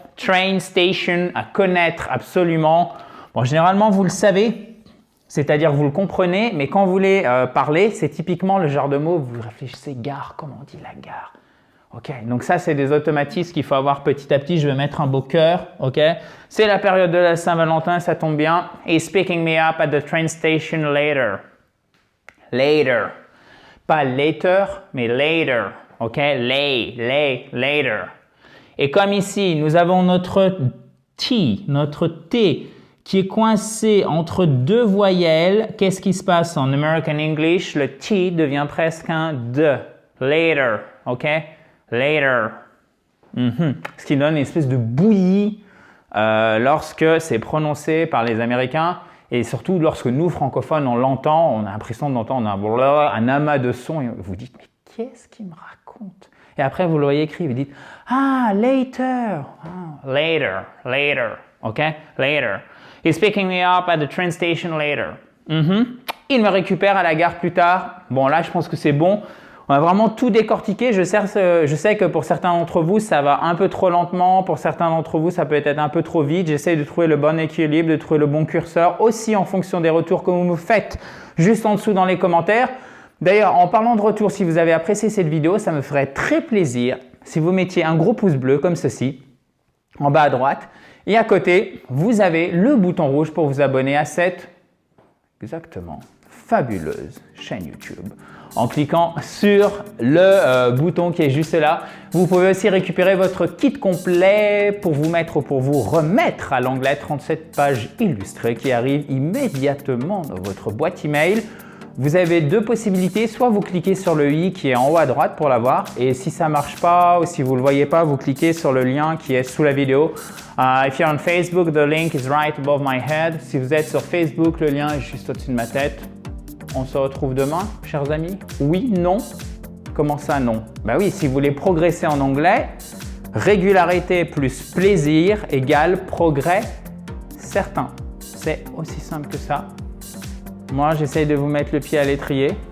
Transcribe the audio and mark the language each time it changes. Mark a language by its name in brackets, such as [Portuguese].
[French] Train station, à connaître absolument. Bon, généralement, vous le savez, c'est-à-dire vous le comprenez, mais quand vous voulez parler, c'est typiquement le genre de mot, vous réfléchissez gare, comment on dit la gare? Ok, donc ça, c'est des automatismes qu'il faut avoir petit à petit. Je vais mettre un beau cœur, ok? C'est la période de la Saint-Valentin, ça tombe bien. [English] He's picking me up at the train station later. [French] Later. Pas later, mais later, ok? [English] Later. [French] Et comme ici, nous avons notre T, notre T, qui est coincé entre deux voyelles, qu'est-ce qui se passe en American English? Le T devient presque un D. Later, ok? Later. Ce qui donne une espèce de bouillie lorsque c'est prononcé par les Américains et surtout lorsque nous, francophones, on l'entend, on a l'impression d'entendre un amas de sons et vous dites, mais qu'est-ce qu'il me raconte? Et après, vous l'auriez écrit, vous dites, ah, later. [English] Ah, later. Ok? Later. He's picking me up at the train station later. [French] Il me récupère à la gare plus tard. Bon, là, je pense que c'est bon. On a vraiment tout décortiqué. Je sais que pour certains d'entre vous, ça va un peu trop lentement. Pour certains d'entre vous, ça peut être un peu trop vite. J'essaie de trouver le bon équilibre, de trouver le bon curseur, aussi en fonction des retours que vous me faites juste en dessous dans les commentaires. D'ailleurs, en parlant de retour, si vous avez apprécié cette vidéo, ça me ferait très plaisir si vous mettiez un gros pouce bleu comme ceci, en bas à droite. Et à côté, vous avez le bouton rouge pour vous abonner à cette, exactement, fabuleuse chaîne YouTube. En cliquant sur le bouton qui est juste là, vous pouvez aussi récupérer votre kit complet pour vous remettre à l'onglet 37 pages illustrées qui arrive immédiatement dans votre boîte email. Vous avez deux possibilités, soit vous cliquez sur le i qui est en haut à droite pour l'avoir et si ça ne marche pas ou si vous ne le voyez pas, vous cliquez sur le lien qui est sous la vidéo. [English] If you're on Facebook, the link is right above my head. [French] Si vous êtes sur Facebook, le lien est juste au-dessus de ma tête. On se retrouve demain, chers amis? Oui? Non? Comment ça, non? Ben oui, si vous voulez progresser en anglais, régularité plus plaisir égale progrès certain. C'est aussi simple que ça. Moi, j'essaye de vous mettre le pied à l'étrier.